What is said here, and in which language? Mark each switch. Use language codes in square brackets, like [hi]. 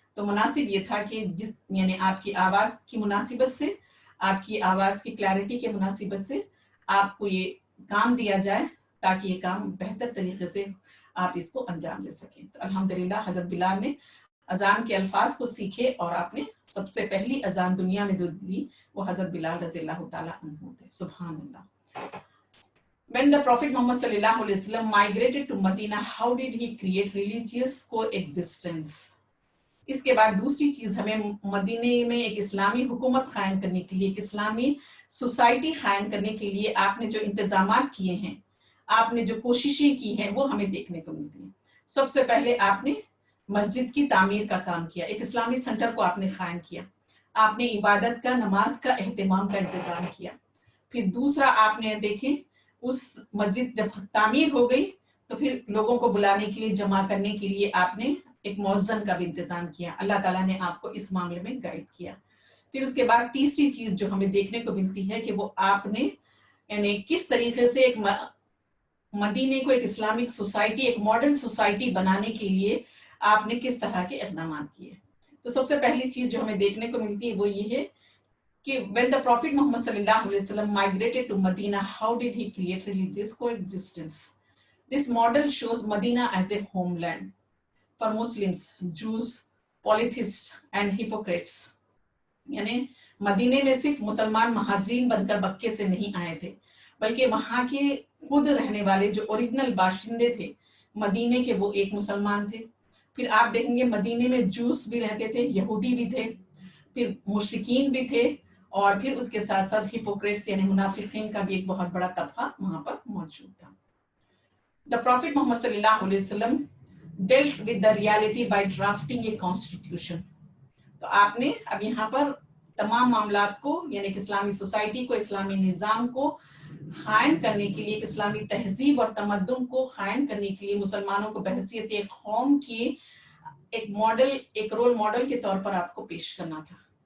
[hi] तो मुनासिब ये था कि जिस यानी आपकी आवाज की मुनासिबत से, आपकी आवाज की क्लैरिटी के मुनासिबत से आपको ये काम दिया जाए ताकि ये काम बेहतर तरीके से आप इसको अंजाम दे सकें. तो अल्हम्दुलिल्लाह हजरत बिलाल ने अजान के अल्फाज को सीखे और आपने सबसे पहली अजान दुनिया में जो दी वो हजरत बिलाल रज़ियल्लाहु ताला अन्हु थे. सुभान अल्लाह. [en] When the Prophet Muhammad sallallahu alaihi wasallam migrated to Medina, how did he create religious coexistence? [hi] इसके बाद दूसरी चीज हमें मदीने में एक इस्लामी हुकूमत कायम करने के लिए, एक इस्लामी सोसाइटी कायम करने के लिए आपने जो इंतजामात किए हैं, आपने जो कोशिशें की हैं वो हमें देखने को मिलती हैं. सबसे पहले आपने मस्जिद की तामीर का काम किया, एक इस्लामी सेंटर को आपने कायम किया, आपने इबादत का, नमाज का एहतमाम का इंतजाम किया। फिर दूसरा आपने देखें, उस मस्जिद जब तामीर हो गई तो फिर लोगों को बुलाने के लिए, जमा करने के लिए आपने एक मौज़न का भी इंतजाम किया। अल्लाह ताला ने आपको इस मामले में गाइड किया। फिर उसके बाद तीसरी चीज जो हमें देखने को मिलती है कि वो आपने यानी किस तरीके से एक मदीने को एक इस्लामिक सोसाइटी, एक मॉडर्न सोसाइटी बनाने के लिए आपने किस तरह के इक़दाम किए। तो सबसे पहली चीज जो हमें देखने को मिलती है वो ये है कि [en] when the Prophet Muhammad sallallahu alaihi wasallam migrated to Medina, how did he create religious coexistence? This model shows Medina as a homeland for Muslims, Jews, polytheists and hypocrites. [hi] यानी मदीने में सिर्फ मुसलमान महाजरीन बनकर मक्के से नहीं आए थे, बल्कि वहां के खुद रहने वाले जो ओरिजिनल बाशिंदे थे मदीने के, वो एक मुसलमान थे। फिर आप देखेंगे मदीने में जूस भी रहते थे, यहूदी भी थे, फिर मुशरिकीन भी थे, और फिर उसके साथ साथ हिपोक्रेट्स यानी मुनाफिकीन का भी एक बहुत बड़ा तबका वहां पर मौजूद था। [en] The prophet Muhammad सल्लल्लाहु अलैहि वसल्लम dealt with the reality by drafting a constitution. [hi] तो आपने अब यहाँ पर तमाम मामलात को यानी कि इस्लामी सोसाइटी को, इस्लामी निज़ाम को कायम करने के लिए, इस्लामी तहजीब और तमद्दुन को कायम करने के लिए मुसलमानों को बहसियत एक कौम की एक मॉडल, एक रोल मॉडल के तौर पर आपको पेश करना था।